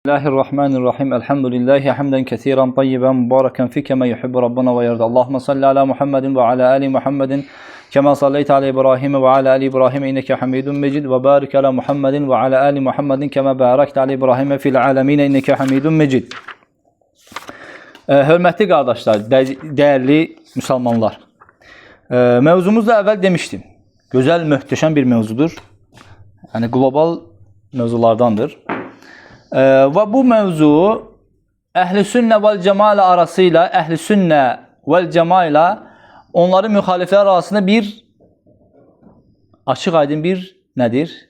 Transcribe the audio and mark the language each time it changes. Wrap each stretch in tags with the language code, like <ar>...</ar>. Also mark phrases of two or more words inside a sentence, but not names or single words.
<ar>بسم الله الرحمن الرحيم. الحمد لله حمدا كثيرا طيبا مباركا فيه كما يحب ربنا ويرضى. اللهم صل على محمد وعلى آل محمد كما صليت على إبراهيم وعلى آل إبراهيم إنك حميد مجيد وبارك على محمد وعلى آل محمد كما باركت على إبراهيم في العالمين إنك حميد مجيد.</ar> <az>Hörmətli qardaşlar,</az> <tr>değerli Müslümanlar. Mevzumuzda evvel demiştim. Güzel, möhtəşəm bir mevzudur. Yani global mevzulardandır. Ve bu mevzu Əhl-i Sünnə vel Cemaat arasıyla, Əhl-i Sünnə vel Cemaat ile onların müxaliflər arasında bir açıq aydın bir nedir?</tr>